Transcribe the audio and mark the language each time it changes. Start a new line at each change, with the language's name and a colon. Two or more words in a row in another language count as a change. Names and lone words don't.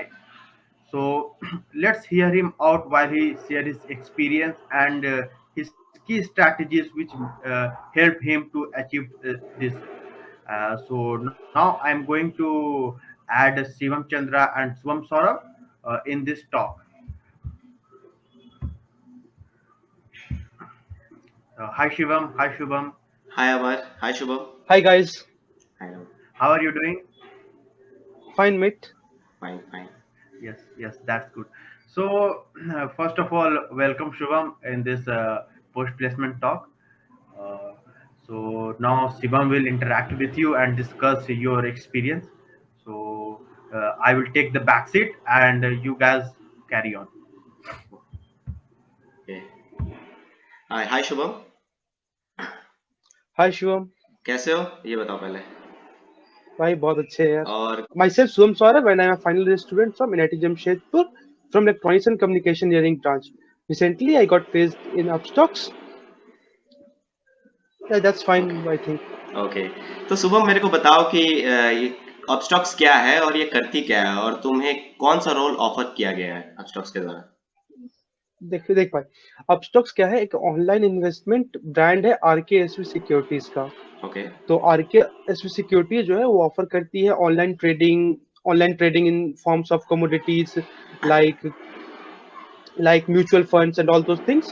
English: So let's hear him out while he share his experience and his key strategies which help him to achieve this. So now I'm going to add Shivam Chandra and Swam Saurabh in this talk. Hi Shivam, hi Shubham. Hi Amar. Hi Shubham. Hi guys, Hi Ram. How are you doing? fine mate. Fine, fine. Yes, that's good. So first of all, welcome Shubham in this post placement talk. Uh, so now Shivam will interact with you and discuss your experience. So I will take the back seat and you guys carry on. Okay. Hi Shubham. Hi Shivam,
Hindi: कैसे हो ये बताओ पहले। भाई बहुत अच्छे हैं यार. और
English: Myself Shivam Saurabh and I am a final year student from NIT Jamshedpur from Electronics and Communication Engineering branch. Recently I got placed in Upstocks. Yeah, that's fine ओके I think.
Hindi: ओके तो शुभम मेरे को बताओ कि ये अपस्टॉक्स क्या है और ये करती क्या है और तुम्हें कौन सा रोल ऑफर किया गया है अपस्टॉक्स के द्वारा। देख भाई, अपस्टॉक्स क्या है? एक
English: online investment brand
Hindi: है RKSV सिक्योरिटीज का. ओके तो RKSV सिक्योरिटी जो है वो ऑफर करती है
English: online trading in forms of commodities like mutual funds and all those things.